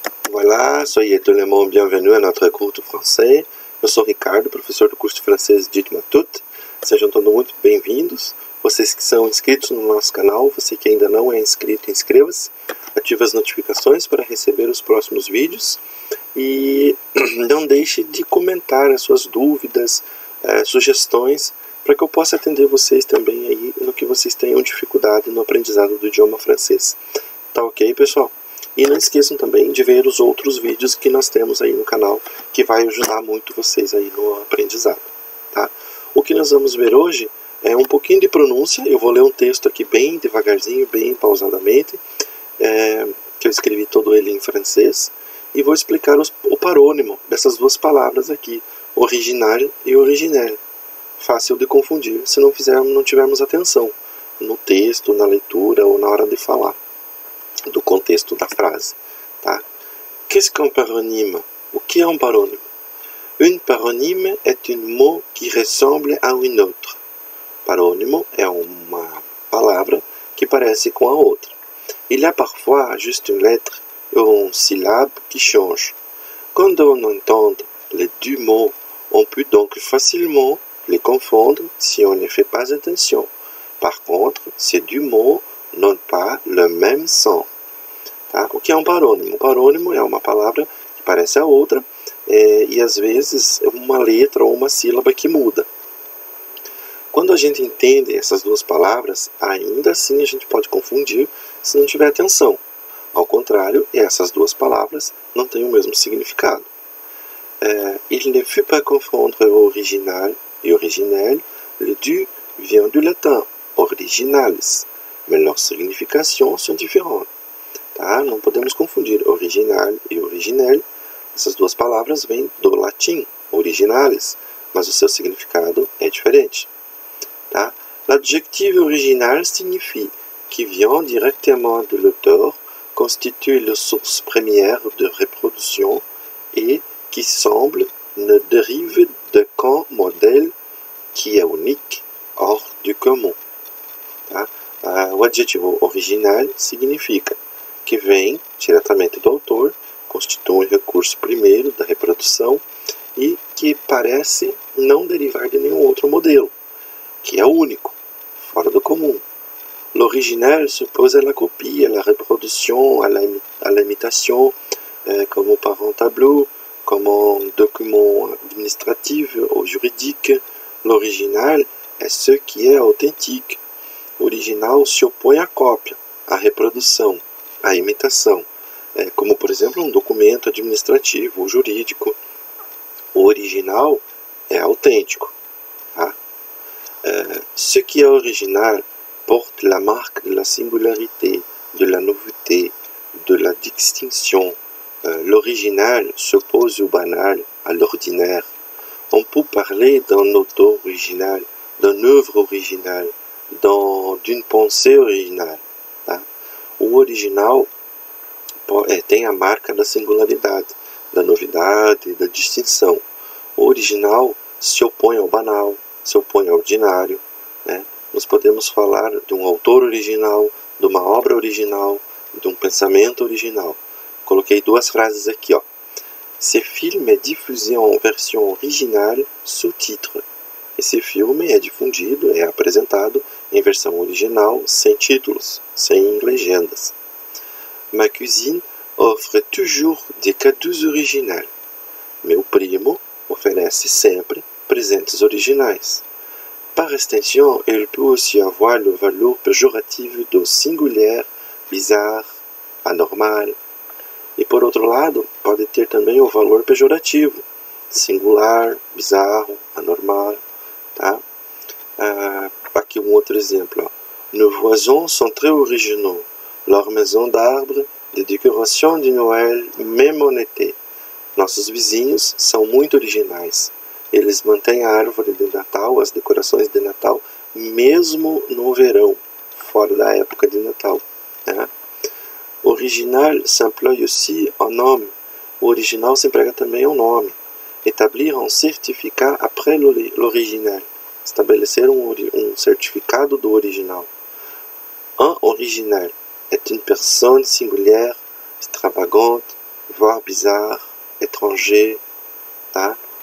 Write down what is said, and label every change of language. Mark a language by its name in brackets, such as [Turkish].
[French] Voilà, soyez tout le monde bienvenue à notre cours de français. [Portuguese] Eu sou Ricardo, professor do curso de francês Dites-moi Tout. Sejam todos muito bem-vindos. Vocês que são inscritos no nosso canal, você que ainda não é inscrito, inscreva-se. Ative as notificações para receber os próximos vídeos. E não deixe de comentar as suas dúvidas, sugestões, para que eu possa atender vocês também aí no que vocês tenham dificuldade no aprendizado do idioma francês. Tá ok, pessoal? E não esqueçam também de ver os outros vídeos que nós temos aí no canal, que vai ajudar muito vocês aí no aprendizado, tá? O que nós vamos ver hoje é um pouquinho de pronúncia. Eu vou ler um texto aqui bem devagarzinho, bem pausadamente, que eu escrevi todo ele em francês, e vou explicar o parônimo dessas duas palavras aqui, original e originel. Fácil de confundir se não tivermos atenção no texto, na leitura ou na hora de falar do contexto da frase, tá? [French] Qu'est-ce qu'un paronyme? [Portuguese] O que é um parônimo? [French] Un paronyme est un mot qui ressemble à une autre. [Portuguese] Parônimo é uma palavra que parece com a outra. [French] Il y a parfois juste une lettre ou une syllabe qui change. Quand on entend les deux mots, on peut donc facilement les confondre si on ne fait pas attention. Par contre, ces deux mots n'ont pas le même son. [Portuguese] Tá? O que é um parônimo? Um parônimo é uma palavra que parece a outra e às vezes uma letra ou uma sílaba que muda. Quando a gente entende essas duas palavras, ainda assim a gente pode confundir se não tiver atenção. Ao contrário, essas duas palavras não têm o mesmo significado. [French] Il ne faut pas confondre original et originel. Les deux viennent du latin originales, mais leurs significations sont différentes. [Portuguese] Tá? Não podemos confundir original e originel. Essas duas palavras vêm do latim, originales, mas o seu significado é diferente. Tá? [French] L'adjectif original signifie qui vient directement de l'auteur, constitue la source première de reproduction et qui semble ne dérive d'aucun modèle qui est unique, hors du commun. [Portuguese] Tá? O adjetivo original significa que vem diretamente do autor, constitui o recurso primeiro da reprodução e que parece não derivar de nenhum outro modelo, que é único, fora do comum. [French] L'original s'oppose à la copie, à la reproduction, à l'imitation, comme par un tableau, comme un document administratif ou juridique. L'original é ce qui est authentique. [Portuguese] Original se opõe à cópia, à reprodução, à imitação, como por exemplo um documento administrativo ou jurídico. O original é autêntico. Tá? [French] Ce qui est original porte la marque de la singularité, de la nouveauté, de la distinction. L'original s'oppose au banal, à l'ordinaire. On peut parler d'un auteur original, d'une œuvre originale, d'une pensée originale. [Portuguese] Tá? O original tem a marca da singularidade, da novidade, da distinção. O original se opõe ao banal, se opõe ao ordinário. Né? Nós podemos falar de um autor original, de uma obra original, de um pensamento original. Coloquei duas frases aqui, ó. [French] Ce film est diffusé en version originale sous titre. [Portuguese] Esse filme é difundido, é apresentado em versão original, sem títulos, sem legendas. [French] Ma cousine offre toujours des cadeaux originaux. [Portuguese] Meu primo oferece sempre presentes originais. [French] Par extension, il peut aussi avoir le valeur péjorative do singulier, bizarre, anormal. [Portuguese] E por outro lado, pode ter também o valor pejorativo, singular, bizarro, anormal. Tá? Aqui um outro exemplo. Ó. [French] Nos voisins sont très originaux. Leur maison d'arbre, de décoration de Noël, même en été. [Portuguese] Nossos vizinhos são muito originais. Eles mantêm a árvore de Natal, as decorações de Natal, mesmo no verão, fora da época de Natal. Né? [French] Original s'emploie aussi en nome. [Portuguese] O original se emprega também ao nome. [French] Établir un certificat après l'original. [Portuguese] Estabelecer um certificado do original. [French] Un original est une personne singulière, extravagante, voire bizarre, étranger, tá?